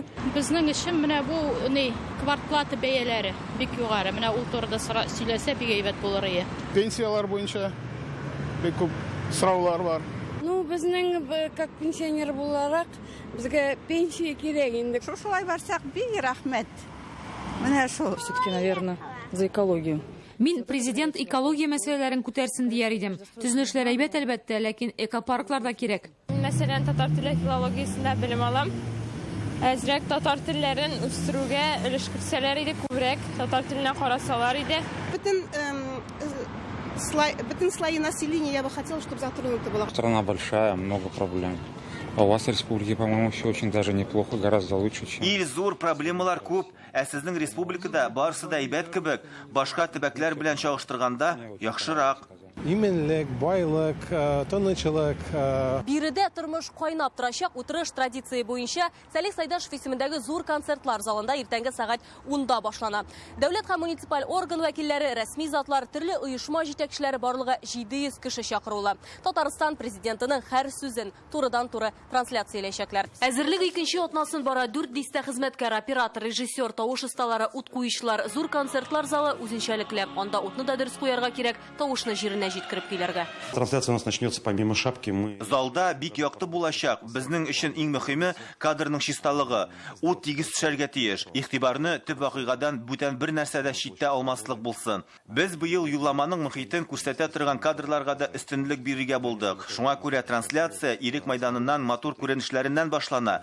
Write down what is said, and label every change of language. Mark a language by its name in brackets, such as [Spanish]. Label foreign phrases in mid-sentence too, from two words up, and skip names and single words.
[Tatar] Безнең өчен менә бу квартплата бәяләре бик югары. Менә ул турыда сөйләсә бик әйбәт булыр иде. Пенсиялар буенча бик күп сораулар бар. Безнең [Russian] как пенсионер [Tatar] буларак безгә пенсия кирәк инде. Шулай барсак бик рәхмәт. Менә шул. [Russian] Все-таки, наверное, за экологию. [Tatar] Мин президент экология мәсьәләләрен күтәрсен дияр идем. Төзелешләр әйбәт әлбәттә, ләкин экопарклар да кирәк. Мәсәлән, татар теле филологиясендә белем алам. Әзрәк татар телләрен үстерүгә өлеш керсәләр иде, күбрәк татар теленә карасалар иде. [Russian] Бөтен слои населения я бы хотела, чтобы затронуто было. Страна большая, много проблем. А у вас в республике, по-моему, все очень даже неплохо, гораздо лучше, чем... [Tatar] Ил зур проблемалар күп, ә сезнең республикада барысы да әйбәт кебек, башка төбәкләр белән чагыштырганда яхшырак. Именлек, байлык, тынычлык. Биредә тормыш кайнап торачак. Утырыш традиция буенча Сәлих Сайдашев исемендәге зур концертлар залында иртәнге сәгать 10-да башлана. Дәүләт һәм муниципаль орган вәкилләре, рәсми затлар, төрле оешма җитәкчеләре барлыгы 700 кеше чакырыла. Татарстан президентының һәр сүзен турыдан-туры трансляцияләячәкләр. Әзерлек икенче атнасын бара 4 дистә хезмәткәр, оператор, режиссер, тавыш осталары, ут куючылар, зур концертлар залы үзенчәлекле. Анда утны да дөрес куярга кирәк, тавышны җиренә янә җиткереп килергә. [Russian] Трансляция у нас начнется помимо шапки. [Tatar] Залда бик якты булачак. Безнең өчен иң мөһиме кадрның чисталыгы. У тигез төшәргә тиеш. Игътибарны төп вакыйгадан бүтән бер нәрсәдә читтә алмаслык булсын. Без быел юлламаның мөхитен күрсәтә торган кадрларга да өстенлек бирергә булдык. Шуңа күрә трансляция ирек мәйданыннан матур күренешләреннән башлана.